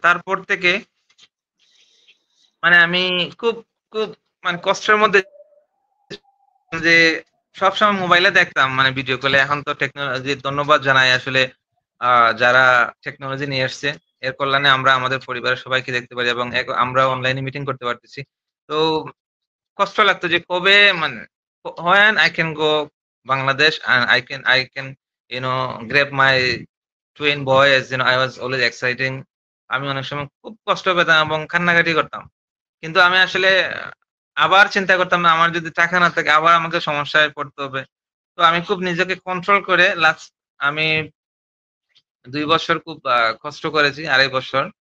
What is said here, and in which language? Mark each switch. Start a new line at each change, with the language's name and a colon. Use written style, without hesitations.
Bangla: তারপর থেকে মানে আমি খুব খুব মানে কষ্টের মধ্যে, যে সবসময় মোবাইলে দেখতাম মানে ভিডিও কলে। এখন তো টেকনোলজি, ধন্যবাদ জানাই আসলে যারা টেকনোলজি নিয়ে এসছে। এর কল্যাণে আমরা আমাদের পরিবারের সবাইকে দেখতে পারি এবং আমরা অনলাইনে মিটিং করতে পারতেছি। তো কষ্ট লাগতো যে কবে মানে
English: when I can go Bangladesh and I can grab my twin boys, I was always exciting.
Bangla: আমি অনেক সময় খুব কষ্ট পেতাম এবং কান্নাকাটি করতাম। কিন্তু আমি আসলে আবার চিন্তা করতাম না আমার যদি টাকা না থাকে আবার আমাকে সমস্যায় পড়তে হবে। তো আমি খুব নিজেকে কন্ট্রোল করে লাস্ট আমি ২ বছর খুব কষ্ট করেছি, ২.৫ বছর।